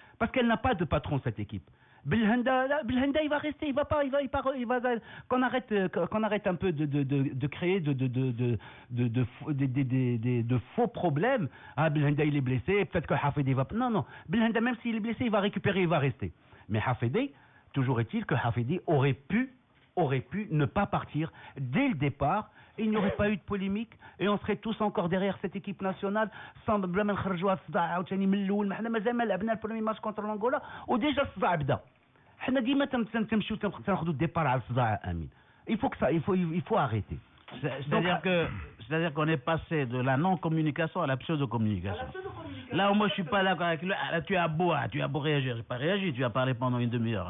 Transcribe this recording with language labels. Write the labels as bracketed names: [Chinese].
[French] Parce qu'elle n'a pas de patron, cette équipe. Belhanda, il va rester, il va qu'on arrête un peu de créer de faux problèmes. Ah, Belhanda il est blessé, peut-être que Hafidi va. Non, Belhanda même s'il est blessé, il va récupérer, il va rester. Mais Hafidi, toujours est-il que Hafidi aurait pu ne pas partir dès le départ. Et il n'y aurait pas eu de polémique et on serait tous encore derrière cette équipe nationale sans [Arabic] بلا ما نخرجوها في الصداع عاوتاني من الاول. ما حنا مازال ما لعبنا البرومي ماتش كونتر لانغولا وديجا الصداع بدا. حنا ديما تمشيو تاخذوا الديبار على الصداع. [French] امين. Il faut arrêter. C'est-à-dire qu'on est passé de la non-communication à la pseudo-communication. Là où moi je suis pas d'accord avec lui. Là, tu as beau réagir. J'ai pas réagi, tu as parlé pendant une demi-heure.